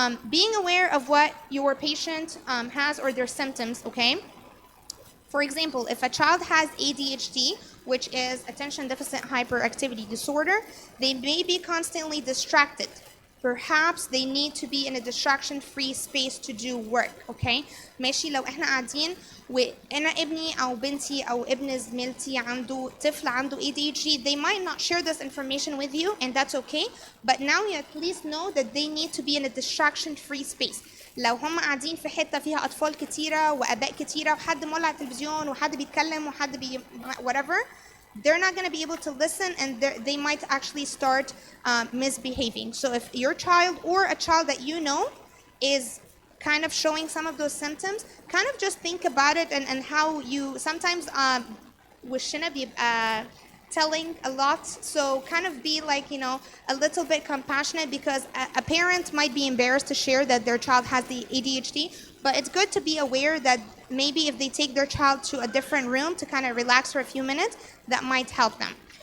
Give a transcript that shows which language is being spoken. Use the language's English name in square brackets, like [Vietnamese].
[English] Being aware of what your patient has or their symptoms. Okay, for example, if a child has ADHD, which is attention deficit hyperactivity disorder, they may be constantly distracted. Perhaps they need to be in a distraction-free space to do work. Okay, ماشي. [Arabic] لو احنا قاعدين وانا ابني او بنتي او ابن زميلتي عنده طفل عنده ADHD, [English] they might not share this information with you, and that's okay. But now you at least know that they need to be in a distraction-free space. [Arabic] لو هم قاعدين في حته فيها اطفال كتيره واباء كتيره وحد مولع التلفزيون وحد بيتكلم وحد [English] whatever, they're not going to be able to listen and they might actually start misbehaving. So if your child or a child that you know is kind of showing some of those symptoms, kind of just think about it and how you sometimes [Arabic] وشنا بيبقى [English] telling a lot, so kind of be like, you know, a little bit compassionate because a parent might be embarrassed to share that their child has the ADHD, but it's good to be aware that maybe if they take their child to a different room to kind of relax for a few minutes, that might help them.